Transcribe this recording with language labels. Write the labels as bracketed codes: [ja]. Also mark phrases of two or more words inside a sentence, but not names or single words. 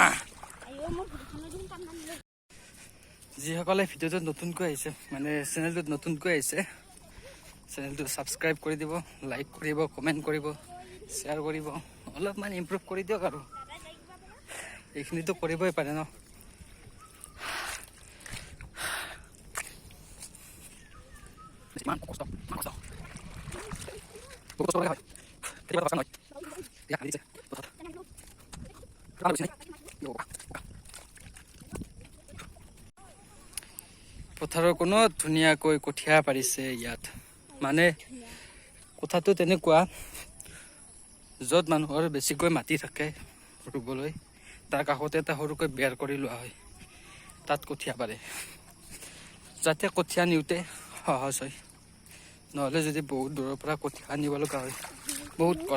[as] যিসকলে ভিডিঅ'টো নতুনকৈ আহিছে মানে চেনেলটোত নতুনকৈ আহিছে চেনেলটো ছাবস্ক্ৰাইব কৰি দিব লাইক কৰিব কমেণ্ট কৰিব শ্বেয়াৰ কৰিব অলপমান ইমপ্ৰুভ কৰি দিয়ক আৰু এইখিনিতো কৰিবই পাৰে ন [sv] Man, kostar. Kostar det här. Det var fan. Ja, lite. Kan du se? Jo. [as] পথাৰৰ কোনো ধুনীয়াকৈ কঠীয়া পাৰিছে ইয়াত মানে কথাটো তেনেকুৱা য'ত মানুহৰ বেছিকৈ মাটি থাকে ৰুবলৈ তাৰ কাষতে এটা সৰুকৈ বেৰ কৰি লোৱা হয় তাত কঠীয়া পাৰে যাতে কঠীয়া নিওঁতে সহজ হয় নহ'লে যদি বহুত দূৰৰ পৰা কঠীয়া আনিব লগা হয় বহুত